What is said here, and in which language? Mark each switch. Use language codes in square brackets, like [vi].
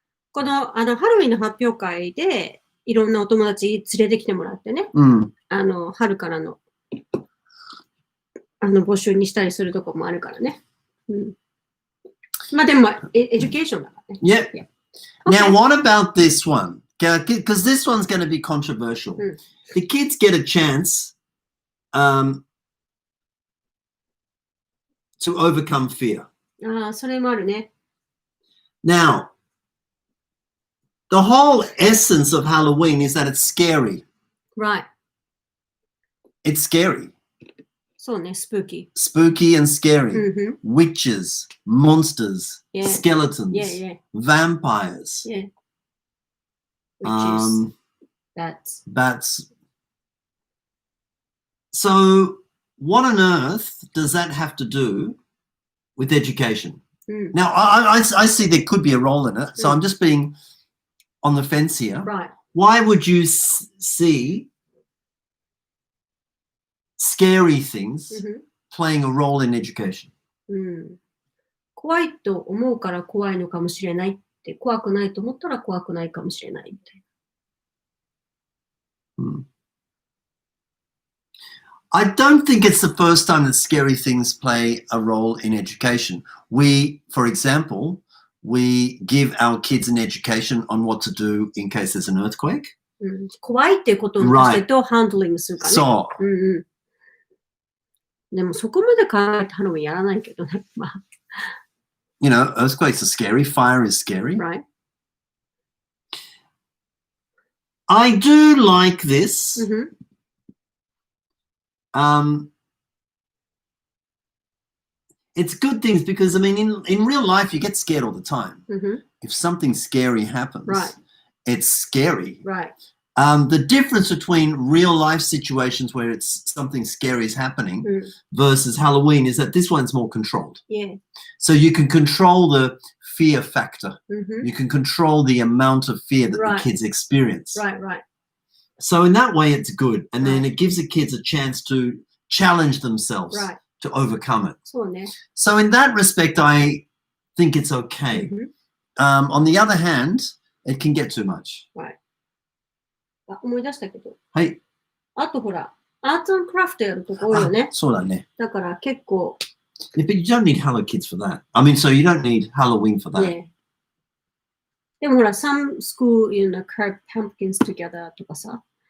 [ja] この、ハロウィンの発表会で、いろんなお友達連れてきてもらってね。春からの、募集にしたりするとこもあるからね。まあでも、エデュケーションだからね。 [en] Yeah. Now, what about this one? Because this one's going to be controversial. The kids get a chance to overcome fear. [ja] それもあるね。 [en] Now, the whole essence of Halloween is that it's scary. Right. It's scary. [ja] そうね、スプーキー。 [en] Spooky and scary. Witches, monsters, Yeah. skeletons, Yeah. vampires, Yeah. Which is bats. So, what on earth does that have to do with education? Now, I see there could be a role in it, so I'm just being on the fence here. Right. Why would you see scary things playing a role in education? [ja] 怖いと思うから怖いのかもしれないって、怖くないと思ったら怖くないかもしれないみたいな。 [en] I don't think it's the first time that scary things play a role in education. For example, we give our kids an education on what to do in case there's an earthquake. [ja] 怖いっていうことに関してとハンドリングするからね。そう。でもそこまで考えてハロウィンやらないけどね。まあ。 [en] You know, earthquakes are scary. Fire is scary. Right. I do like this. It's good things because, I mean, in real life, you get scared all the time. If something scary happens, it's scary. Right. The difference between real life situations where it's something scary is happening versus Halloween is that this one's more controlled. Yeah. So you can control the fear factor. You can control the amount of fear that Right. the kids experience. Right, right. So in that way, it's good. And then it gives the kids a chance to challenge themselves Right. to overcome it. そうね。 So in that respect, I think it's okay. On the other hand, it can get too much. [ja] あ、思い出したけど。はい。あとほら、アーツ&クラフトやるとこ多いよね。そうだね。だから結構、 [en] Yeah, but you don't need Hello Kids for that. I mean, so you don't need Halloween for that. [ja] ね。でもほら、 [en] some school, carve pumpkins together [ja] とかさ、